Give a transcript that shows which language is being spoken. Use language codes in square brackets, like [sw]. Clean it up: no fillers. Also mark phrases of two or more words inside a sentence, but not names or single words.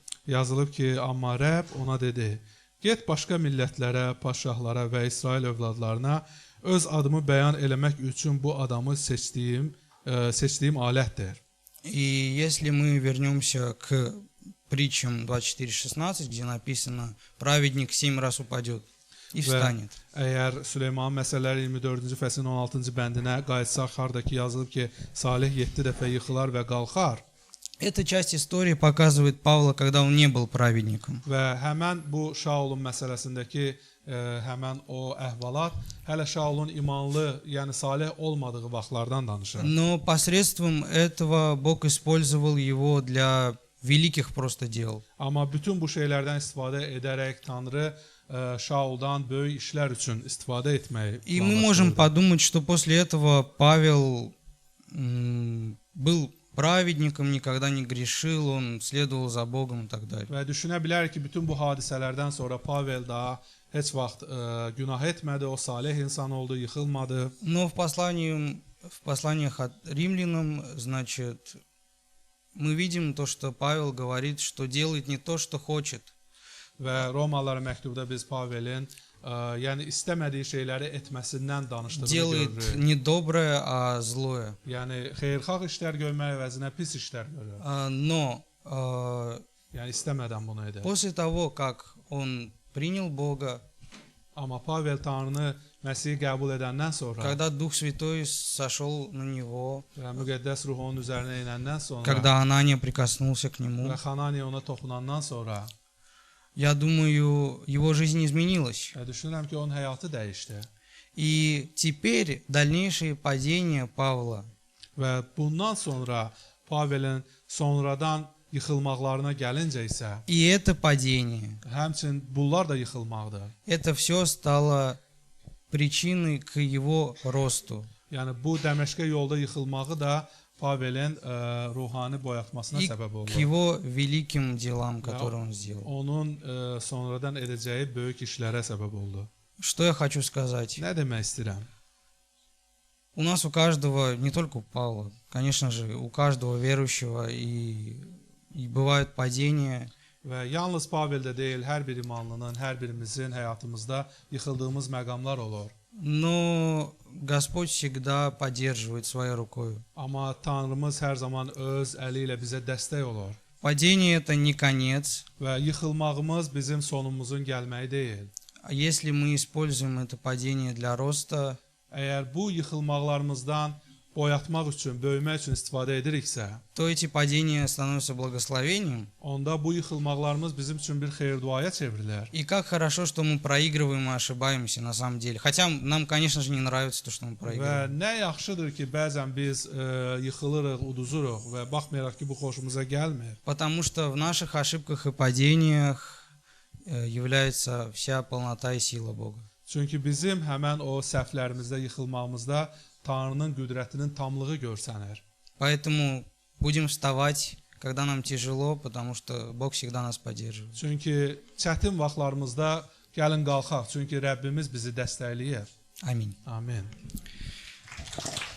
[az] Yazılıb ki, amma Rəbb ona dedi, get başqa millətlərə, paşahlara və İsrail övladlarına öz adımı bəyan eləmək üçün bu adamı seçdiyim alətdir. [ru] И если мы вернемся к притчам 24:16, где написано: «Праведник 7 раз упадет и встанет». [az] Əgər Süleyman məsələləri 24-cü fəslin 16-cı bəndinə qayıtsaq, xardakı yazılıb ki, Salih 7 dəfə yıxılar və qalxar. [ru] Эта часть истории показывает Павла, когда он не был праведником. [az] Və həmən bu Şaulun məsələsindəki həmən o əhvalat hələ Şaulun imanlı, yəni salih olmadığı vaxtlardan danışır. [ru] Но посредством этого Бог использовал его для великих просто дел. [az] Amma bütün bu şeylərdən istifadə edərək Tanrı Şauldan böyük işlər üçün istifadə etməyi [ru] И мы можем подумать, что после этого Павел был праведником, никогда не грешил, он следовал за Богом и так далее. [az] Və düşünə bilərik ki, bütün bu hadisələrdən sonra Pavel daha heç vaxt günah etmədi, o salih insan oldu, yıxılmadı. [ru] Но в посланиях от римлянам, значит, мы видим то, что Павел говорит, что делает не то, что хочет. [az] Və Romalılara məktubda biz Pavelin yəni istəmədiyi şeyləri etməsindən danışdığını [ru] Делает [az] görürük. [ru] не доброе, а злое. [az] Yəni xeyirxah işlər görmək əvəzinə pis işlər görür. [ru] Но [az] Yəni istəmədən bunu edir. [ru] после того, как он принял Бога, [az] Amma Pavel Tanrını Məsihi qəbul edəndən sonra, [ru] когда Дух Святой сошел на него, [az] və müqəddəs ruh onun üzərinə inəndən sonra, [ru] когда Анания прикоснулся к нему, [az] və Hananiya ona toxunandan sonra, [ru] я думаю, его жизнь изменилась. [az] düşünürəm ki, onun həyatı dəyişdi. [ru] И теперь дальнейшие падения Павла, [az] Və bundan sonra Pavelin sonradan yıxılmaqlarına gəlincə isə, [ru] и это падение, [az] həmçinin bunlar da yıxılmaqdır. [ru] это все стало причиной к его росту. [az] Yəni bu Dəməşqə yolda yıxılmağı da Pavelin ruhani boyatmasına [ru] И [az] səbəb oldu. [ru] к его великим делам, которые он сделал. [az] Onun sonradan edəcəyi böyük işlərə səbəb oldu. [ru] Что я хочу сказать? [az] Nə demək istəyirəm? [ru] У нас у каждого, не только у Павла, конечно же, у каждого верующего и bывают падения. [az] Və yalnız Paveldə deyil, hər bir imanlının, hər birimizin həyatımızda yıxıldığımız məqamlar olur. [ru] Но Господь всегда поддерживает своей рукой. [az] Amma Tanrımız hər zaman öz əli ilə bizə dəstək olur. [ru] Падение это не конец. [az] Və yıxılmağımız bizim sonumuzun gəlməyi deyil. [ru] А если мы используем это падение для роста, [az] Əgər bu yıxılmaqlarımızdan boyatmaq üçün, böyümək üçün istifadə ediriksə, [ru] то эти падения становятся благословением. [az] onda bu yıxılmaqlarımız bizim üçün bir xeyir-duaya çevrilər. [ru] И как хорошо, что мы проигрываем и ошибаемся на самом деле. Хотя нам, конечно же, не nравится то, что мы [az] Və [ru] проигрываем. [az] nə yaxşıdır ki, bəzən biz yıxılırıq, uduzuruq və baxmayaraq ki, bu xoşumuza gəlmir. [ru] Потому что в наших ошибках и падениях является вся полнота и сила Бога. [az] Çünki bizim həmən o səhvlərimizdə, yıxılmağımızda Tanrının qüdrətinin tamlığı görsənir. [ru] Поэтому будем вставать, когда нам тяжело, потому что Бог всегда нас поддерживает. [az] Çünki çətin vaxtlarımızda gəlin qalxaq, çünki Rəbbimiz bizi dəstəkləyir. [ru] Аминь. [az] Amin.